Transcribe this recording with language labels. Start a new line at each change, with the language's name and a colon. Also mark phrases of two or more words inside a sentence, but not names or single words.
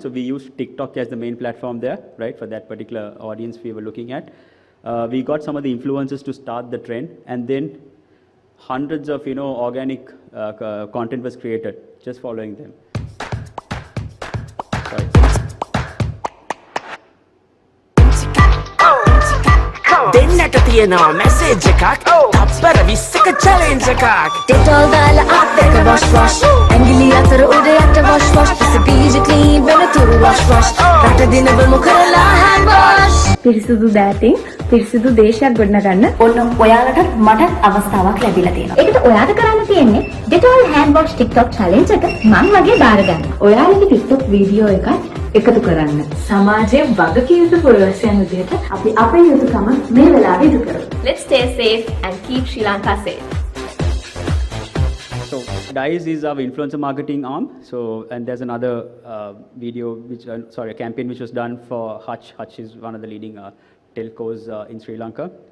English: So we used TikTok as the main platform there, right, for that particular audience we were looking at. We got some of the influencers to start the trend, and then hundreds of, organic content was created just following them. Sorry.
Sinhala: දෙන්නට තියෙනවා මැසේජ් එකක් තප්පර 20ක චැලෙන්ජ් එකක් Dettol දාලා අත් දෙක
English: wash wash
Sinhala: ඇඟිලි අතර උඩ යට
English: wash wash
Sinhala: පිසිපීජ clean වෙනතුරු
English: wash wash
Sinhala: රට දිනවමු කරලා
English: hand wash
Sinhala: පිරිසිදු දෑතින් පිරිසිදු දේශයක් ගොඩනගන්න ඔන්න ඔයාලටත් මටත් අවස්ථාවක් ලැබිලා තියෙනවා. ඒකට ඔයාට කරන්න තියෙන්නේ Dettol
English: hand wash TikTok challenge
Sinhala: එක මං වගේ බාර ගන්න. ඔයාලගේ TikTok වීඩියෝ එකක් එකතු කරන්න. සමාජයේ වගකීම් පුරවැසියන් විදිහට අපි අපේ යුතුයකම මේ වෙලාවේ ඉටු කරමු.
English: Let's stay safe and keep Sri Lanka safe. So DICE is our influencer marketing arm. So, and there's another video, a campaign which was done for Hutch. Hutch is one of the leading telcos in Sri Lanka.